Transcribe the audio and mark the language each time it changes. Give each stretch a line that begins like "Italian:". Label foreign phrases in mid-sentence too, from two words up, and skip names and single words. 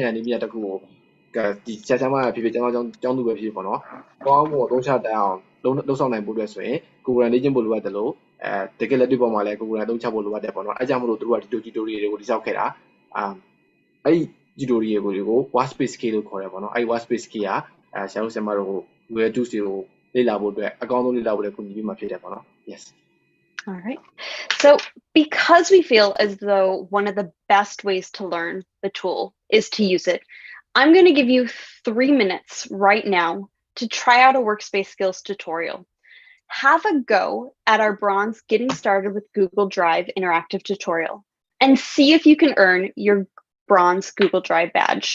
Burmese: ရာနည်းပညာတစ်ခုကိုဒီဆရာဆရာမဖြစ်ဖြစ်ကျောင်းသူပဲဖြစ်ဖြစ်ပေါ့နော်ကောင်းအောင်သုံးချတတ်အောင်လုပ်ဆောင်နိုင်ဖို့အတွက်ဆိုရင်ကိုယ်ကိုယ်တိုင်လေ့ကျင့်ဖို့လိုအပ်တယ်လို့တကယ်လက်တွေ့ပေါ်မှာလည်းကိုယ်ကိုယ်တိုင်သုံးချဖို့လိုအပ်တယ်ပေါ့နော်အဲကြောင့်မလို့သူတို့ကဒီ tutorial တွေကိုတိစောက်ခဲ့တာအဲ့ဒီ tutorial တွေကို Workspace Skills လို့ခေါ်တယ်ပေါ့နော်အဲ့ Workspace Skills ကဆရာတို့ဆရာမတို့ကို Google Tools တွေကိုလေ့လာဖို့အတွက်အကောင်းဆုံးလေ့လာဖို့လည်းကူညီပေးမှာဖြစ်တယ်ပေါ့နော် yes
English: All right. So because we feel as though one of the best ways to learn the tool is to use it, I'm going to give you 3 minutes right now to try out a Workspace Skills tutorial. Have a go at our bronze Getting Started with Google Drive interactive tutorial and see if you can earn your bronze Google Drive badge.